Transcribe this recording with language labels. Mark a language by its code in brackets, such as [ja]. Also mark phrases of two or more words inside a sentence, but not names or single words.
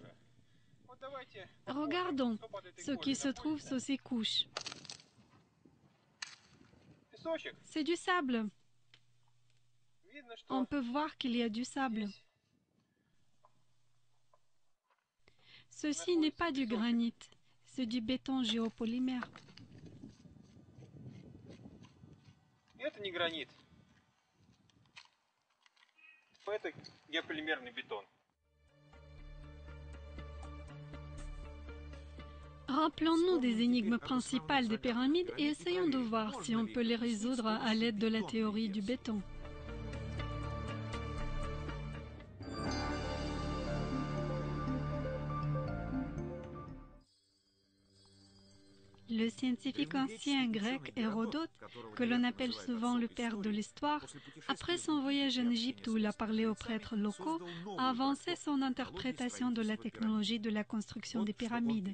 [fr] Regardons ce qui se trouve sous ces couches. C'est du sable. On peut voir qu'il y a du sable. Ceci n'est pas du granit, c'est du béton géopolymère. [ru] Это не гранит. Это геополимерный бетон. [fr] Rappelons-nous des énigmes principales des pyramides et essayons de voir si on peut les résoudre à l'aide de la théorie du béton. Le scientifique ancien grec Hérodote, que l'on appelle souvent le père de l'histoire, après son voyage en Égypte où il a parlé aux prêtres locaux, a avancé son interprétation de la technologie de la construction des pyramides.